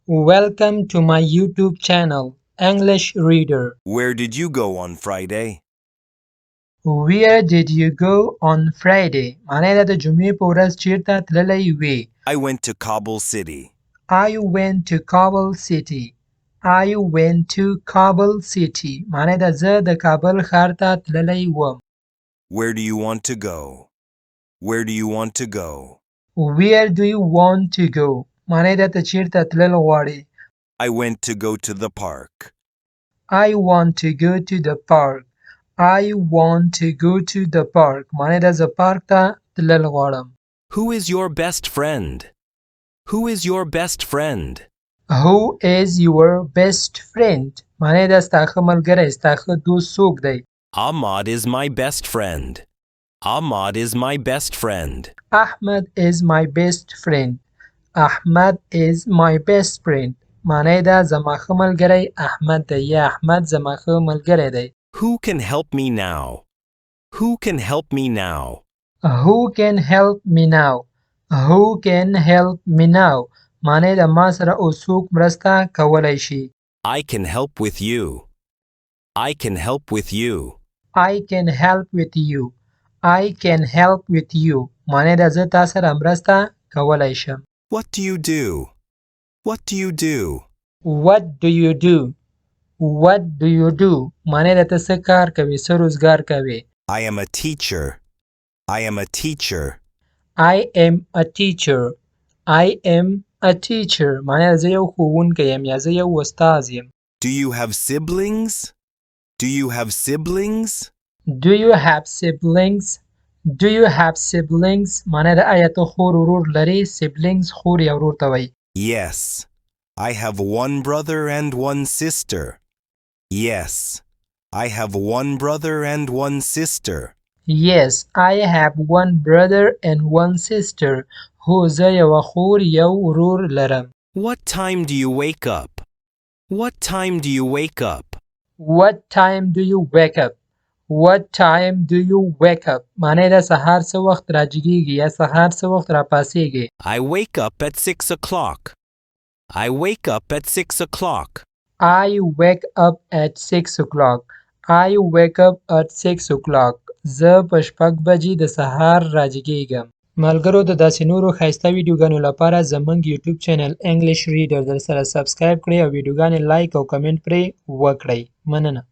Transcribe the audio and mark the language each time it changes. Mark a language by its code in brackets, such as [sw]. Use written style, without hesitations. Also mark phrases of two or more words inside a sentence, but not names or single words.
[en] Welcome to my YouTube channel, English Reader. Where did you go on Friday? Where did you go on Friday? [ps] معنی دا د جمعې په ورځ چیرته تللی وې؟ [en] I went to Kabul City. I went to Kabul City. I went to Kabul City. [ps] معنی دا زه د کابل ښار ته تللی وم. [en] Where do you want to go? Where do you want to go? Where do you want to go? [ps] معنی دا ته چیرته تلل غواړې؟ [en] I went to go to the park. I want to go to the park. I want to go to the park. [ps] معنی دا زه پارک ته تلل غواړم. [en] Who is your best friend? Who is your best friend? Who is your best friend? [ps] معنی دا ستا ښه ملګری ستا ښه دوست څوک دی؟ [en] Ahmad is my best friend. Ahmad is my best friend. Ahmed is my best friend. Ahmed is my best friend. [ps] معنی دا زما ښه ملګری احمد دی یا احمد زما ښه ملګری دی. [en] Who can help me now? Who can help me now? Who can help me now? Who can help me now? [ps] معنی دا ما سره اوس څوک مرسته کولی شي؟ [en] I can help with you. I can help with you. I can help with you. I can help with you. [ps] معنی دا زه تا سره مرسته کولی شم. [en] What do you do? What do you do? What do you do? What do you do? [ps] معنی دا ته څه کار کوي څه روزګار کوي؟ [en] I am a teacher. I am a teacher. I am a teacher. I am a teacher. [ps] معنی دا زه یو ښوونکی یم یا زه یو استاد یم. [en] Do you have siblings? Do you have siblings? Do you have siblings? Do you have siblings? [ps] معنی دا آیا ته خور ورور لري؟ siblings خور یا ورور ته وایي. [en] Yes. I have one brother and one sister. Yes. I have one brother and one sister. Yes, I have one brother and one sister. [ps] هو زه یوه خور یو ورور لرم. [en] What time do you wake up? What time do you wake up? What time do you wake up? What time do you wake up? [ps] معنی دا سهار څه وخت راجګیږي یا سهار څه وخت راپاسیږي؟ [en] I wake up at 6 o'clock. I wake up at 6 o'clock. I wake up at 6 o'clock. I wake up at 6 o'clock. [ps] زه په 6 بجې د سهار راجګیږم. ملګرو د داسې نورو ښایسته ویډیوګانو لپاره زموږ [en] YouTube channel [ps] انګلیش ریډر در سره سبسکرایب کړئ او ویډیوګانې لایک او کمنټ پرې وکړئ. مننه.